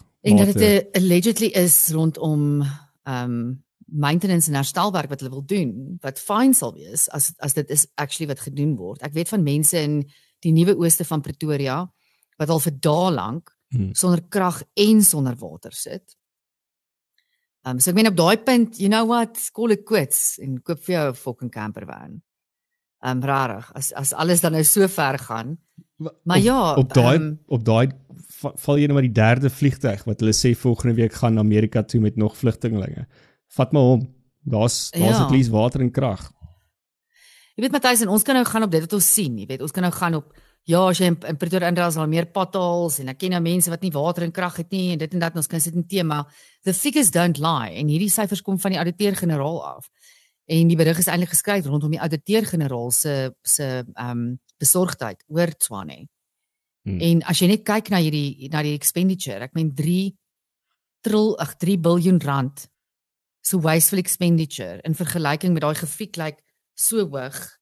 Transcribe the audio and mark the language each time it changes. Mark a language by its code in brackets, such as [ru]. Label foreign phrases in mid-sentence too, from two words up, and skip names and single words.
[af] En dat dit allegedly is rondom maintenance en herstelwerk wat hulle wil doen, wat fyn sal wees as dit is actually wat gedoen word. Ek weet van mense in die nuwe ooste van Pretoria wat al vir dae lank sonder krag en sonder water sit. So ek meen op daai punt, [en] you know what, call it quits [af] en koop vir jou 'n fucking campervan. Rarig, as alles dan nou so ver gaan. Maar op daai val jy nou maar die derde vliegtuig wat hulle sê volgende week gaan Amerika toe met nog vlugtelinge. Vat maar hom. Daar's [en] at least [af] water en krag. Jy weet Matthys, en ons kan nou gaan op dit wat ons sien. Jy weet, ons kan nou gaan op as jy in Pretoria indraai, al meer potholes en ek ken nou mense wat nie water en krag het nie en dit en dat, ons kan sit in tema. [en] The figures don't lie [af] en hierdie syfers kom van die ouditeur-generaal af. En die berig is eintlik geskryf rondom die ouditeur-generaal se besorgdheid oor Tshwane. En as jy net kyk na die expenditure, ek meen 3 biljoen rand so [en] wasteful expenditure [af] in vergelyking met daai grafiek lyk so hoog.